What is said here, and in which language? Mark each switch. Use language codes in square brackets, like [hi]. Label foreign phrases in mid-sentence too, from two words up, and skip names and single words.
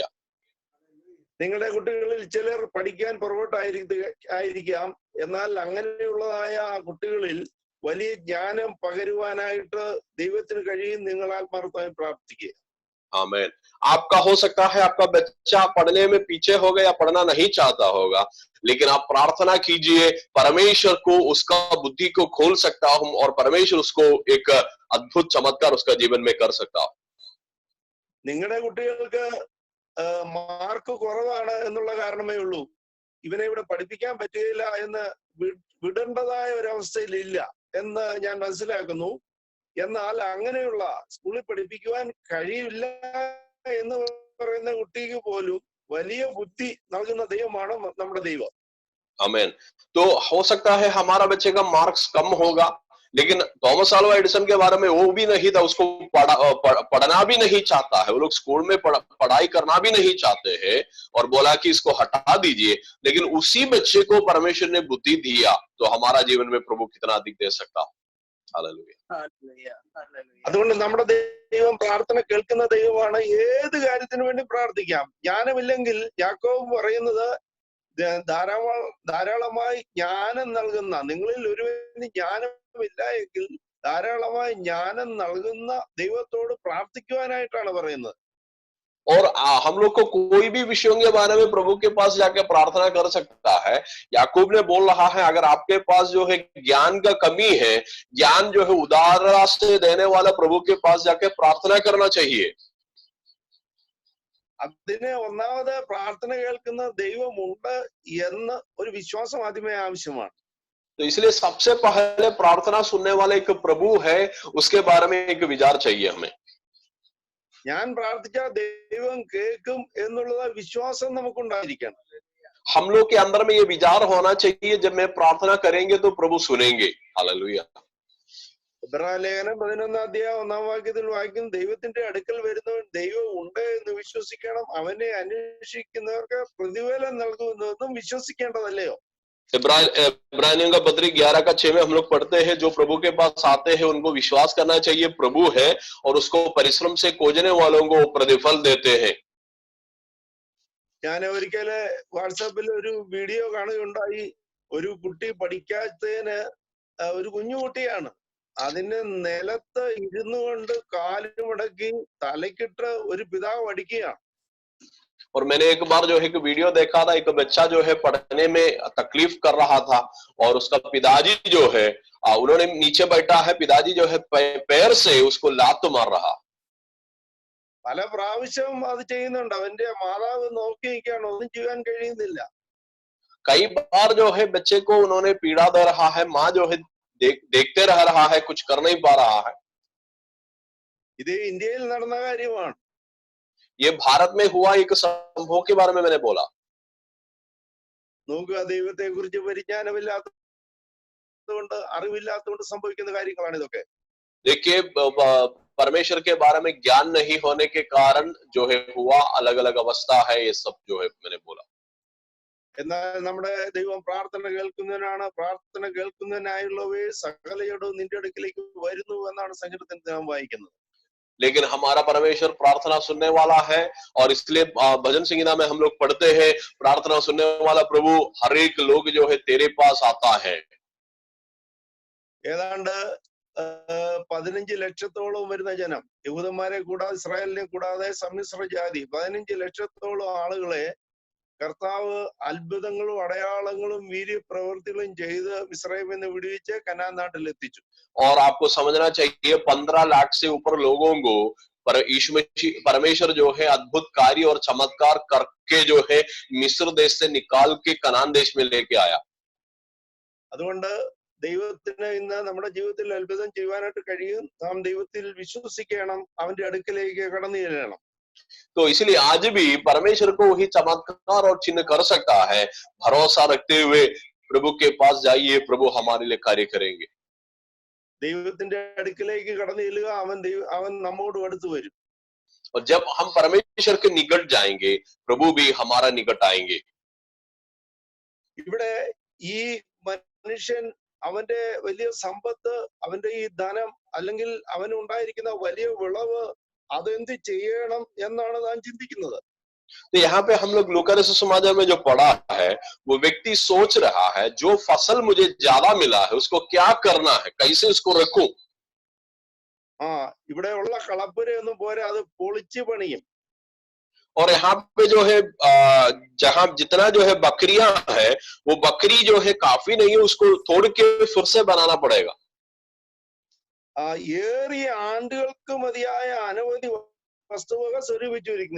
[ml] നിങ്ങളുടെ കുട്ടികളിൽ ചിലർ പഠിക്കാൻ പുറകോട്ടായിരിക്കാം, എന്നാൽ അങ്ങനെയുള്ളതായ ആ കുട്ടികളിൽ വലിയ ജ്ഞാനം പകരുവാനായിട്ട് ദൈവത്തിന് കഴിയും. നിങ്ങൾ ആത്മാർത്ഥമായി പ്രാർത്ഥിക്കുക. [hi] आमीन। आपका हो सकता है आपका बच्चा पढ़ने में पीछे होगा या पढ़ना नहीं चाहता होगा, लेकिन आप प्रार्थना कीजिए, परमेश्वर को उसका बुद्धि को खोल सकता हूं और परमेश्वर उसको एक अद्भुत चमत्कार उसका जीवन में कर सकता हूं। [ml] നിങ്ങളുടെ കുട്ടികൾക്ക് മാർക്ക് കുറവാണ് എന്നുള്ള കാരണമേ ഉള്ളൂ ഇവനെ ഇവിടെ പഠിപ്പിക്കാൻ പറ്റുകയില്ല എന്ന് വിടേണ്ടതായ ഒരവസ്ഥയിലില്ല എന്ന് ഞാൻ മനസ്സിലാക്കുന്നു. എന്നാൽ അങ്ങനെയുള്ള സ്കൂളിൽ പഠിപ്പിക്കുവാൻ കഴിയില്ല എന്ന് പറയുന്ന കുട്ടിക്ക് പോലും വലിയ ബുദ്ധി നൽകുന്ന ദൈവമാണ് നമ്മുടെ ദൈവം. [hi] आमीन। तो हो सकता है हमारा बच्चे का मार्क्स कम होगा, लेकिन थॉमस अल्वा एडिसन के बारे में वो भी नहीं था, उसको पढ़ना भी नहीं चाहता है, वो लोग स्कूल में पढ़ाई करना भी नहीं चाहते हैं और बोला कि इसको हटा दीजिए, लेकिन उसी बच्चे को परमेश्वर ने बुद्धि दिया, तो हमारा जीवन में प्रभु कितना अधिक दे सकता है। [ml] അതുകൊണ്ട് നമ്മുടെ ദൈവം പ്രാർത്ഥന കേൾക്കുന്ന ദൈവമാണ്. ഏത് കാര്യത്തിനു വേണ്ടി പ്രാർത്ഥിക്കാം. ജ്ഞാനമില്ലെങ്കിൽ യാക്കോബ് പറയുന്നത് ധാരാളമായി ജ്ഞാനം നൽകുന്ന, നിങ്ങളിൽ ഒരുവന് ജ്ഞാനമില്ല എങ്കിൽ ധാരാളമായി ജ്ഞാനം നൽകുന്ന ദൈവത്തോട് പ്രാർത്ഥിക്കുവാനായിട്ടാണ് പറയുന്നത്. [hi] और हम लोग को कोई भी विषयों के बारे में प्रभु के पास जाके प्रार्थना कर सकता है। याकूब ने बोल रहा है अगर आपके पास जो है ज्ञान का कमी है, ज्ञान जो है उदारता से देने वाला प्रभु के पास जाके प्रार्थना करना चाहिए। [ml] അതിന് ഒന്നാമത് പ്രാർത്ഥന കേൾക്കുന്ന ദൈവമുണ്ട് എന്ന ഒരു വിശ്വാസം ആദ്യമേ ആവശ്യമാണ്. [hi] तो इसलिए सबसे पहले प्रार्थना सुनने वाला एक प्रभु है, उसके बारे में एक विचार चाहिए हमें। [ml] ഞാൻ പ്രാർത്ഥിച്ചാൽ ദൈവം കേൾക്കും എന്നുള്ള വിശ്വാസം നമുക്കുണ്ടായിരിക്കണം. [hi] हम लोग के अंदर में ये विचार होना चाहिए जब मैं प्रार्थना करेंगे तो प्रभु सुनेंगे। हालेलुया। [ml] ലേഖനം 11-1 വാക്യം, ദൈവത്തിന്റെ അടുക്കൽ വരുന്നവൻ ദൈവം ഉണ്ട് എന്ന് വിശ്വസിക്കണം, അവനെ അന്വേഷിക്കുന്നവർക്ക് പ്രതിഫലം നൽകുന്നതെന്നും വിശ്വസിക്കേണ്ടതല്ലയോ? [hi] इब्रानियों का पत्री 11:6 में हम लोग पढ़ते हैं जो प्रभु के पास आते हैं उनको विश्वास करना चाहिए प्रभु है और उसको परिश्रम से खोजने वालों को प्रतिफल देते हैं। [ml] ഞാൻ ഒരിക്കല് വാട്സാപ്പിൽ ഒരു വീഡിയോ കാണുകയുണ്ടായി. ഒരു കുട്ടി പഠിക്കാത്തതിന് ഒരു കുഞ്ഞു കുട്ടിയാണ്, അതിന് നിലത്ത് ഇരുന്നു കൊണ്ട് കാലുമടക്കി തലക്കിട്ട് ഒരു പിതാവ് അടിക്കുകയാണ്. [hi] और मैंने एक बार जो है कि वीडियो देखा था, एक बच्चा जो है पढ़ने में तकलीफ कर रहा था और उसका पिताजी जो है उन्होंने नीचे बैठा है, पिताजी जो है पैर से उसको लात मार रहा। [ml] പല പ്രാവശ്യം അത് ചെയ്യുന്നുണ്ട്. അവന്റെ മാതാവ് നോക്കി നിൽക്കുകയാണ്, ഒന്നും ചെയ്യാൻ കഴിയുന്നില്ല. [hi] कई बार जो है बच्चे को उन्होंने पीड़ा दे रहा है, माँ जो है देखते रह रहा है, कुछ कर नहीं पा रहा है। [ml] ഇത് ഇന്ത്യയിൽ നടന്ന കാര്യമാണ്. [hi] ये भारत में हुआ एक संभव के बारे में मैंने बोला। [ml] നോക്കുക, ദൈവത്തെ കുറിച്ച് പരിജ്ഞാനമില്ലാത്തതുകൊണ്ട്, അറിവില്ലാത്തതുകൊണ്ട് സംഭവിക്കുന്ന കാര്യങ്ങളാണ് ഇതൊക്കെ. [hi] देखिए, परमेश्वर के बारे में ज्ञान नहीं होने के कारण जो है हुआ अलग अलग अवस्था है, ये सब जो है मैंने बोला। [ml] എന്നാൽ നമ്മുടെ ദൈവം പ്രാർത്ഥന കേൾക്കുന്നവനാണ്. പ്രാർത്ഥന കേൾക്കുന്നതിനായുള്ളവയെ സകലയോടും നിന്റെ അടുക്കിലേക്ക് വരുന്നു എന്നാണ് സങ്കീർത്തനത്തിൽ നാം വായിക്കുന്നത്. [hi] लेकिन हमारा परमेश्वर प्रार्थना सुनने वाला है, और इसलिए भजन संगीता में हम लोग पढ़ते हैं, प्रार्थना सुनने वाला प्रभु हर एक लोग जो है तेरे पास आता है। [ml] ഏതാണ്ട് 15 ലക്ഷത്തോളം വരുന്ന ജനം, യഹൂദന്മാരെ കൂടാതെ ഇസ്രായേലിനെ കൂടാതെ സമ്മിശ്ര ജാതി 15 ലക്ഷത്തോളം ആളുകളെ കർത്താവ് അത്ഭുതങ്ങളും അടയാളങ്ങളും വീര്യപ്രവൃത്തികളും ചെയ്ത് മിസ്രയീമിൽ നിന്ന് വിടുവിച്ച് കനാൻ നാട്ടിൽ എത്തിച്ചു. [hi] और आपको समझना चाहिए 15 लाख से ऊपर लोगों को यीशु मसीह परमेश्वर जो है अद्भुत कार्य और चमत्कार करके जो है मिस्र देश से निकाल के कनान देश में लेके आया। [ml] അതുകൊണ്ട് ദൈവത്തിന് ഇന്ന് നമ്മുടെ ജീവിതത്തിൽ അത്ഭുതം ചെയ്യുവാനായിട്ട് കഴിയും. നാം ദൈവത്തിൽ വിശ്വസിക്കണം, അവന്റെ അടുക്കലേക്ക് കടന്നു ചെല്ലണം. [hi] तो इसलिए आज भी परमेश्वर को वही चमत्कार और चिन्ह कर सकता है। भरोसा रखते हुए प्रभु के पास जाइए, प्रभु हमारे लिए कार्य करेंगे। [ml] ദൈവത്തിന്റെ അടുക്കലേക്ക് കടന്നു ചെല്ലുക, അവൻ നമ്മോട് അടുത്ത് വരും. [hi] और जब हम परमेश्वर के निकट जाएंगे, प्रभु भी हमारा निकट आएंगे। [ml] ഇവിടെ ഈ മനുഷ്യൻ അവന്റെ വലിയ സമ്പത്ത്, അവന്റെ ഈ ധനം, അല്ലെങ്കിൽ അവനുണ്ടായിരിക്കുന്ന വലിയ വിളവ്, അതെന്ത് ചെയ്യണം എന്നാണ് താൻ ചിന്തിക്കുന്നത്. [hi] तो यहाँ पे हम लोग लूका सुसमाचार में जो पढ़ा है, वो व्यक्ति सोच रहा है जो फसल मुझे ज्यादा मिला है उसको क्या करना है, कैसे उसको रखूं। [ml] ഇവിടെ ഉള്ള കളപ്പുരയൊന്നും പോരെ, അത് പൊളിച്ചു പണിയും. [hi] और यहाँ पे जो है जहां जितना जो है बकरियां है, वो बकरी जो है काफी नहीं है, उसको तोड़ के फिर से बनाना पड़ेगा। [ml] ഏറിയ ആണ്ടുകൾക്ക് മതിയായ അനവധി വസ്തുവക സ്വരൂപിച്ചിരിക്കുന്നു.